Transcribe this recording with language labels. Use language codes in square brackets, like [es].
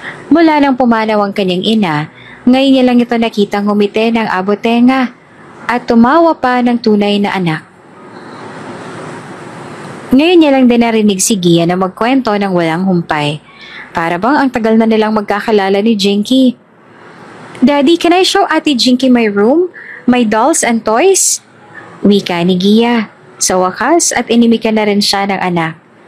[tl] Mula nang pumanaw ang kanyang ina, ngayon niya lang ito nakitang humiti ng abotenga at tumawa pa ng tunay na anak. Ngayon niya lang din narinig si Gia na magkwento ng walang humpay. Para bang ang tagal na nilang magkakalala ni Jinky. [en] Daddy, can I show Ate Jinky my room? My dolls and toys? [tl] Wika ni Gia. Sa wakas at inimikan na rin siya ng anak.